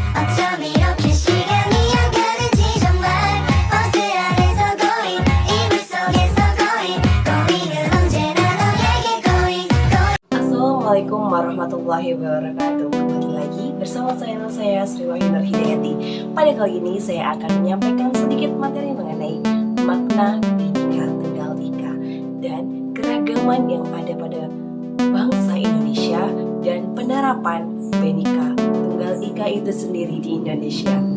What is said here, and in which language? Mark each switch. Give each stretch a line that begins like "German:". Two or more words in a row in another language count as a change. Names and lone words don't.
Korean: 어쩜 이렇게 시간이 안 가는지 정말 버스 안에서 고인 이불 속에서 고인은 언제나 너에게 고인.
Arabic: السلام عليكم ورحمة الله وبركاته.
Indonesian: Kembali lagi bersama saya Sri Wahyunar Hidayati. Pada kali ini saya akan menyampaikan sedikit materi mengenai makna Bhinneka Tunggal Ika dan keragaman yang ada pada bangsa Indonesia dan penerapan Bhinneka Tunggal Ika itu sendiri di Indonesia.